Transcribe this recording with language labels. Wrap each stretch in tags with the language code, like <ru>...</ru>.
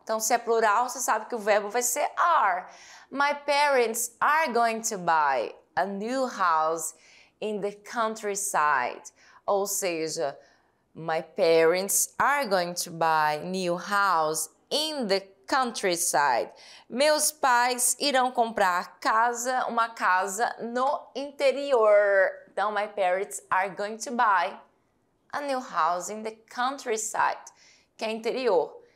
<pt>Então, se é plural, você sabe que o verbo vai ser are.</pt> <en>My parents are going to buy a new house in the countryside.</en> <pt>Ou seja,</pt> <en>my parents are going to buy new house in the countryside.</en> <pt>Meus pais irão comprar uma casa no interior.</pt> <en>Então, my parents are going to buy a new house in the countryside,</en> <pt>que é interior.</pt>